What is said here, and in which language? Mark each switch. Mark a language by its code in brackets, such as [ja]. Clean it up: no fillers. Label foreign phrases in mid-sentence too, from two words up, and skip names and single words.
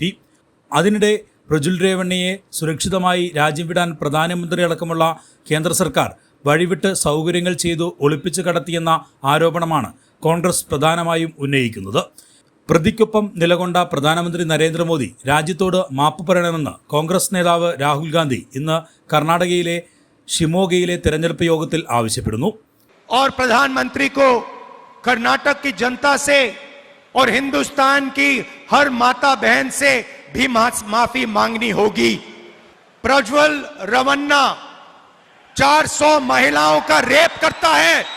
[ml] അതിനിടെ പ്രജ്വൽ രേവണ്ണയെ സുരക്ഷിതമായി രാജ്യം വിടാൻ പ്രധാനമന്ത്രി അടക്കമുള്ള കേന്ദ്ര സർക്കാർ വഴിവിട്ട് സൗകര്യങ്ങൾ ചെയ്തു ഒളിപ്പിച്ചു കടത്തിയെന്ന ആരോപണമാണ് കോൺഗ്രസ് പ്രധാനമായും ഉന്നയിക്കുന്നത്. പ്രതിക്കൊപ്പം നിലകൊണ്ട പ്രധാനമന്ത്രി നരേന്ദ്രമോദി രാജ്യത്തോട് മാപ്പ് പറയണമെന്ന് കോൺഗ്രസ് നേതാവ് രാഹുൽ ഗാന്ധി ഇന്ന് കർണാടകയിലെ ഷിമോഗയിലെ തെരഞ്ഞെടുപ്പ് യോഗത്തിൽ ആവശ്യപ്പെടുന്നു. [hi] और प्रधानमंत्री को कर्नाटक की जनता से और हिंदुस्तान की हर माता बहन से भी माफी मांगनी होगी। प्रज्वल रवन्ना 400 महिलाओं का रेप करता है।